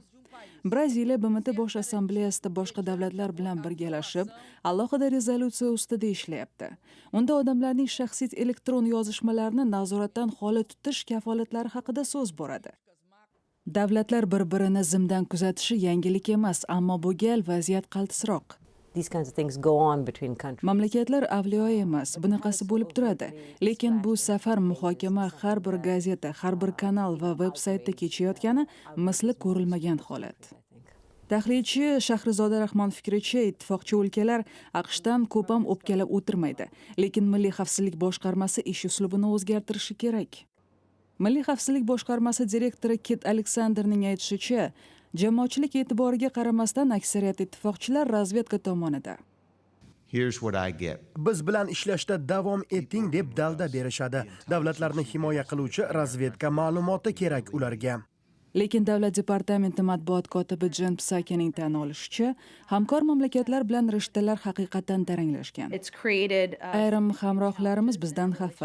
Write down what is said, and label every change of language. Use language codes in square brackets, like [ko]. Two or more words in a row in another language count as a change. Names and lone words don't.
[uz] Braziliya BMT bosh assambleyasida boshqa davlatlar bilan birgalashib, alohida rezolyutsiya ustida ishlayapti. Unda odamlarning shaxsiy elektron yozishmalarini nazoratdan xoli tutish kafolatlari haqida so'z boradi. Davlatlar bir-birini zimdan kuzatishi yangilik emas, ammo bu gal vaziyat qaltisroq. [en] These kinds of things go on between countries. [uz] Mamlakatlar avliyo emas, bunaqasi bo'lib turadi. Lekin bu safar muhokama har bir gazeta, har bir kanal va veb-saytda kechayotgani misli ko'rilmagan holat. Tahlilchi Shahrizoda Rahmon fikricha, ittifoqchi o'lkalar AQShdan ko'p ham o'pkalab o'tirmaydi, lekin Milliy xavfsizlik boshqarmasi ish uslubini o'zgartirishi kerak. Milliy xavfsizlik boshqarmasi direktori Kit Alexanderning aytishicha, jamoatchilik e'tiboriga qaramasdan aksariyat ittifoqchilar razvedka tomonida. [en] Here's what I get. [uz] Biz bilan ishlashda davom eting deb dalda berishadi. Davlatlarni himoya qiluvchi razvedka ma'lumoti kerak ularga. Lekin davlat departamenti matbuot kotibi Jen Psakining tan olishicha, hamkor mamlakatlar bilan rishtalar haqiqatan taranglashgan. Ayrim hamrohlarimiz bizdan xafa.